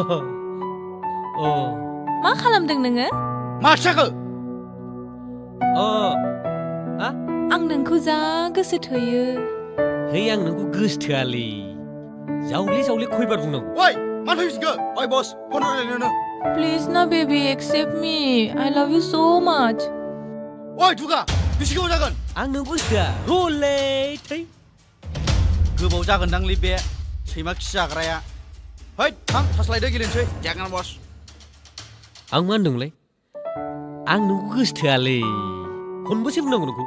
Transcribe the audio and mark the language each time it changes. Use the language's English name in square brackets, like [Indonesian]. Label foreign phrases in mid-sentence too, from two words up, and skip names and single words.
[Bodo] मा खालामदों नोङो? मा जाखो? आं नोंखौ जा गोसो थोयो। है आं नोंखौ गोसोथोआलै जावले खयबार बुंनांगौ ओइ मानो फैफिनखो ओइ बस फन रायलायनो [English] Please ना baby accept me. I love you so much. [Bodo] ओइ दुगा बेसे गोबाव जागोन आं नों गोसोथोआ रलै थै गोबाव जागोनदांलै बे सैमा खि जाग्राया है थां थास्लायदो गेलेनोसै जागोन बस आं मा होनदोंलै आं नोंखौ गोसोथोआलै खनबेसे बुंनांगौ नोंखौ